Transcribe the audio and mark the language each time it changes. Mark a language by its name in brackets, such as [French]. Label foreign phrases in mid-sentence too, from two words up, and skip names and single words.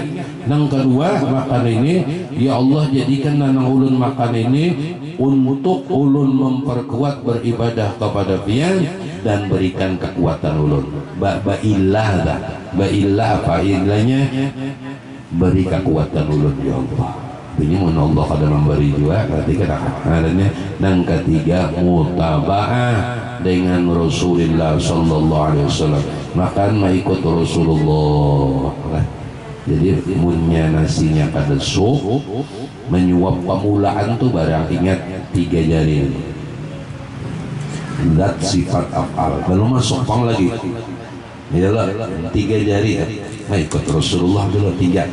[Banjar] Nang kedua makan ini ya Allah jadikan nang ulun makan ini untuk ulun memperkuat beribadah kepada pian dan berikan kekuatan ulun. Ba'illah apa ilahnya beri kekuatan ulun [Arabic] ya Allah. [Banjar] Ini mun Allah kada memberi juga berarti kan adanya. Dan ketiga mutaba'ah dengan Rasulullah [Arabic] sallallahu alaihi wasallam. [Banjar] Makan mengikut Rasulullah. Jadi munnya nasinya kada sup menyuap pamulaan tuh barang ingat 3 jari. Zat sifat af'al. Belum masuk pang lagi. Iyalah 3 jari ikut Rasulullah dulu 3.